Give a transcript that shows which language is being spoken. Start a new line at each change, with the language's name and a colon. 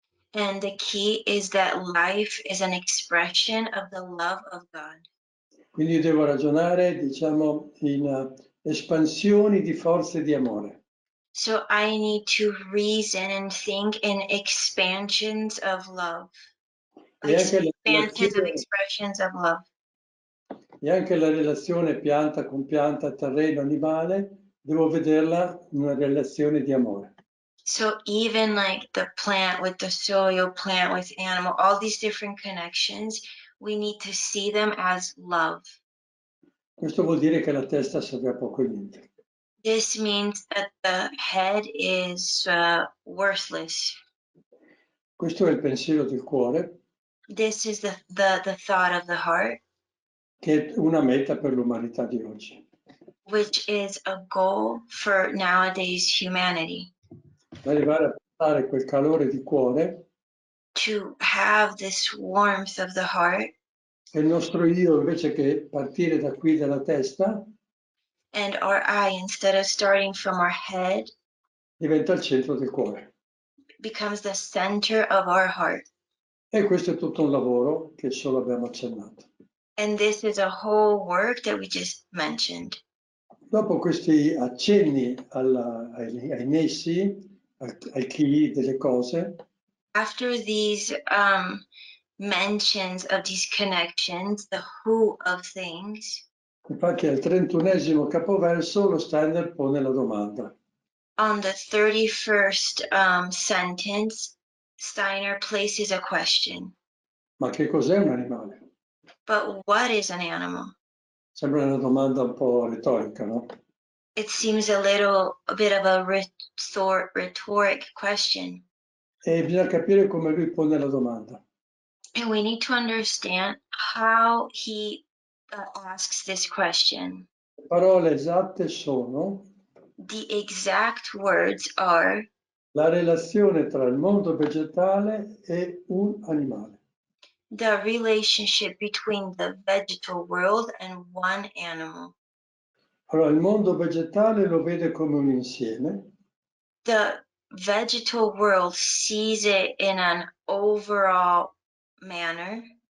English: And the key is that life is an expression of the love of God.
Italian: Quindi io devo ragionare, diciamo, in espansioni di forze di amore.
English: So I need to reason and think in expansions of love.
Italian: E anche la
English: Expansions of
Italian: relazione,
English: expressions of love.
Italian: e anche la relazione pianta con pianta, terreno, animale, devo vederla in una relazione di amore.
English: So even like the plant with the soil, plant with animal, all these different connections, we need to see them as love.
Italian: Questo vuol dire che la testa serve a poco e niente.
English: This means that the head is worthless.
Italian: Questo è il pensiero del cuore,
English: This is the thought of the heart,
Italian: che è una meta per l'umanità di oggi.
English: which is a goal for nowadays humanity.
Italian: Arrivare a portare quel calore di cuore,
English: To have this warmth of the heart,
Italian: che il nostro io, invece che partire da qui dalla testa,
English: and our I, instead of starting from our head,
Italian: diventa il centro del cuore.
English: becomes the center of our heart.
Italian: E questo è tutto un lavoro che solo abbiamo accennato.
English: And this is a whole work that we just mentioned.
Italian: Dopo questi accenni ai nessi, al chi delle cose,
English: After these mentions of these connections, the who of things,
Italian: infatti al 31esimo capoverso lo Steiner pone la domanda.
English: on the 31st sentence, Steiner places a question.
Italian: Ma che cos'è un animale?
English: But what is an animal?
Italian: Sembra una domanda un po' retorica, no?
English: It seems a bit of a rhetoric question.
Italian: E bisogna capire come lui pone la domanda.
English: And we need to understand how he asks this question.
Italian: Le parole esatte sono:
English: The exact words are
Italian: la relazione tra il mondo vegetale e un animale.
English: the relationship between the vegetal world and one animal.
Italian: Allora, il mondo vegetale lo vede come un insieme,
English: The vegetal world sees it in an overall manner,